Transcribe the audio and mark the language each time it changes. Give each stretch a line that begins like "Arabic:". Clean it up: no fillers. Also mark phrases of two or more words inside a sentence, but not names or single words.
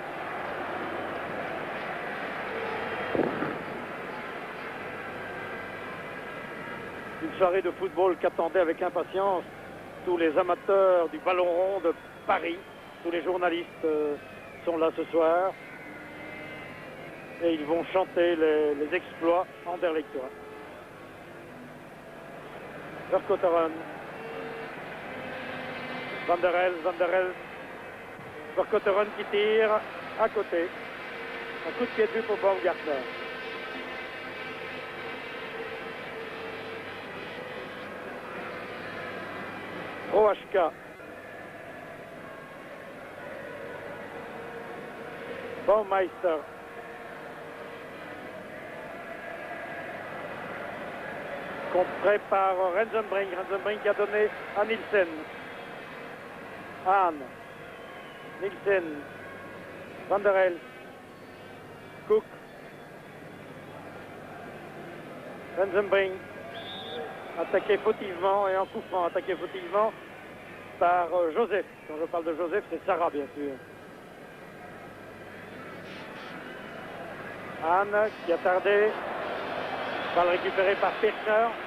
French: Une soirée de football qu'attendaient avec impatience tous les amateurs du ballon rond de Paris. Tous les journalistes sont là ce soir. Et ils vont chanter les exploits anderlechtois. Verkotteren. Van der Elst. Verkotteren qui tire à côté. Un coup de pied de vue pour Baumgartner. OHK. Baumeister. Contré par Hansenbrink. Hansenbrink qui a donné à Nielsen. Hahn. Nielsen. Van der Elst. Cook. Hansenbrink. Attaqué fautivement et en coup franc. Attaqué fautivement par Joseph. Quand je parle de Joseph, c'est Sarah, bien sûr. Hahn qui a tardé. Balle récupérée par Pirkner.